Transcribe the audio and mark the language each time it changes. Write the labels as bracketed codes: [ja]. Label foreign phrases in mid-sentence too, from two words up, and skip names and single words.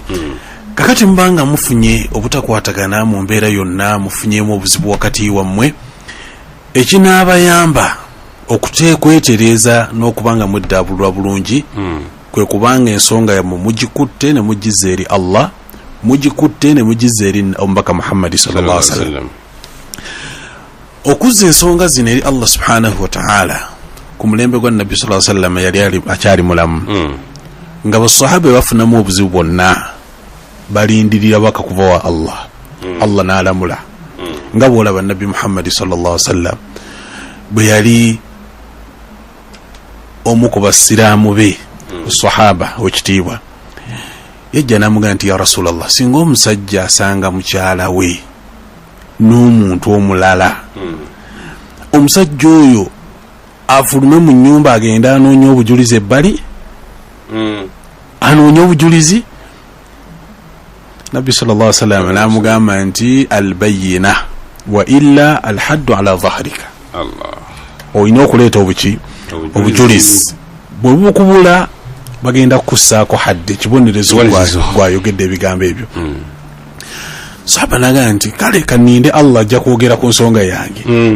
[lg] Kakati mubanga mufunye obutakwatagana mu mbeera yonna, mufunyemu obuzibu wakati wammwe, ekinaabayamba okwetereeza n'okubanga muddaabulwa bulungi kwe kubanga ensonga yammwe mugikutte ne mugize eri Allah, mugikutte ne mugize eri omubaka Muhammad [ar] صلى الله عليه وسلم. [lg] Okuzza ensonga zino eri Allah [ar] سبحانه وتعالى [lg] ku mulembe gwa Nabbi [ar] صلى الله عليه وسلم [lg] yali akyali mulamu, nga basahaba bafunamu obuzibu bwonna balindirira baka kuva wa Allah. Allah n'alamula nga bw'olaba Nabbi Muhammad [ar] صلى الله عليه وسلم [lg] bwe yali omu ku basiraamu be sahaba wekitiibwa, yajja n'amugamba nti [ar] يا رسول الله, [lg] singa omusajja asanga mukyala we n'omuntu omulala, omusajja oyo afulume mu nnyumba agenda anoonya obujulizi ebbali, anoonya obujulizi? Nabbi [ar] صلى الله عليه وسلم [lg] n'amugamba nti [ar] البينة وإلا الحد على ظهرك. [lg] Olina okuleeta obujulizi, bwe bukubula bagenda kukussaako hadde, kibonerezo gwayogedde ebigambo ebyo. Sahaba n'agamba nti kale kaninde Allah ajja kwogera ku nsonga yange.